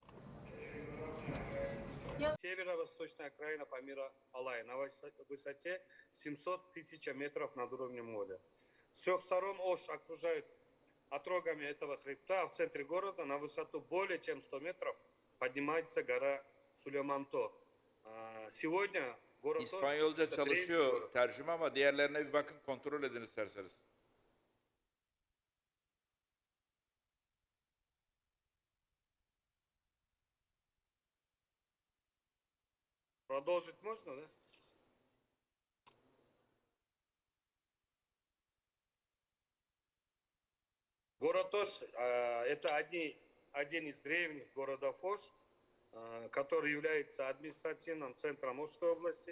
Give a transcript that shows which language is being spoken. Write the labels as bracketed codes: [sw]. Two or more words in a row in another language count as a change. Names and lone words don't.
[ru] Северо-восточная окраина Памира Алай на высоте 700 тысяч метров над уровнем моря. С трех сторон Ош окружают отрогами этого хребта, а в центре города на высоту более чем 100 метров поднимается гора Сулейманто. Сегодня город [tr] İspanyolca çalışıyor tercüme ama diğerlerine bir bakın, kontrol edin isterseniz. [ru] Продолжить можно, да? Город Ош – это один из древних городов Ош, который является административным центром Ошской области.